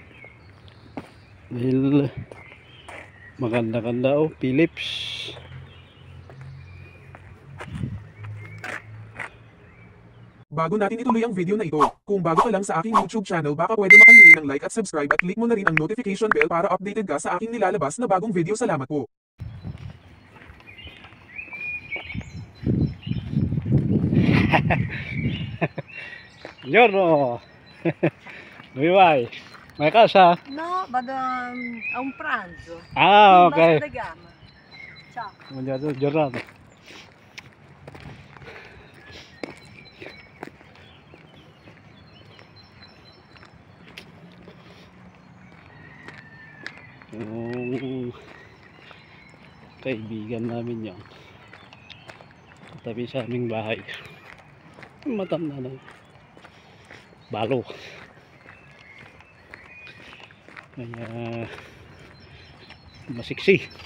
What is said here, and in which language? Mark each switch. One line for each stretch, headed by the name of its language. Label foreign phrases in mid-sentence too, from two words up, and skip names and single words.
Filipino: Dahil maganda-ganda Philips. Bago natin ituloy ang video na ito, kung bago ka lang sa aking YouTube channel baka pwede makahingi ng like at subscribe at click mo na rin ang notification bell para updated ka sa aking nilalabas na bagong video. Salamat po.
Italian: Buongiorno. Dove vai? Ma a casa? No, vado a un pranzo. Ah, In ok. Vasco da Gama. Ciao. Buona giornata.
Filipino: Yung kaibigan namin yun, tabi sa aming bahay, matanda na balo, kaya masiksi.